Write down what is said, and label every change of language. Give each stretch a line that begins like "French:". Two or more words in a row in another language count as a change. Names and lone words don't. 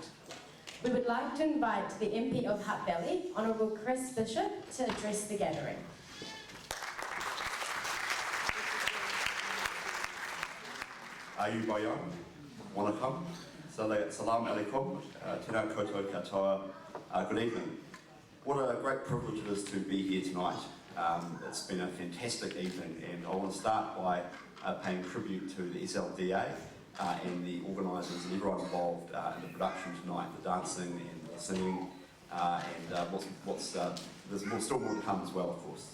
English: We would like to invite the MP of Hutt Valley, Honourable Chris Bishop, to address the gathering.
Sinhala: ආයුබෝවන්, Wanakam,
Arabic: سلام عليكم,
Māori: Tēnā koutou katoa,
English: good evening. What a great privilege it is to be here tonight. It's been a fantastic evening, and I want to start by paying tribute to the SLDA and the organisers and everyone involved in the production tonight, the dancing and the singing, and there's still more to come as well, of course.